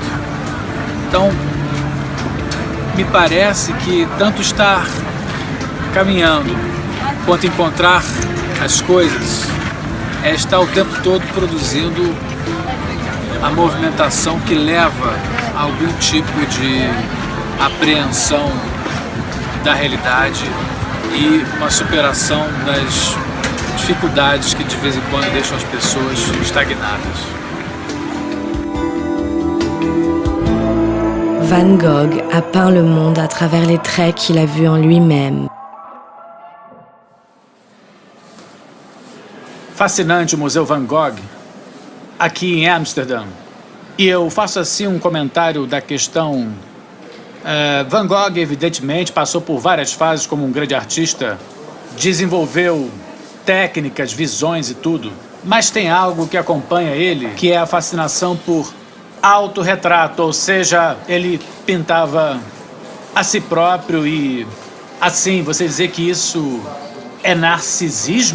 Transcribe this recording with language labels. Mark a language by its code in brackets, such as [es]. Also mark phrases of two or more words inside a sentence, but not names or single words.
[pt] Então, me parece que tanto estar caminhando quanto encontrar as coisas é estar o tempo todo produzindo a movimentação que leva a algum tipo de apreensão da realidade e uma superação das dificuldades que de vez em quando deixam as pessoas estagnadas. [fr] Van Gogh a peint le monde à travers les traits qu'il a vus en lui-même. [pt] Fascinante o Museu Van Gogh, aqui em Amsterdã. E eu faço assim um comentário da questão. Van Gogh, evidentemente, passou por várias fases como um grande artista, desenvolveu técnicas, visões e tudo, mas tem algo que acompanha ele, que é a fascinação por autorretrato, ou seja, ele pintava a si próprio e, assim, você dizer que isso é narcisismo?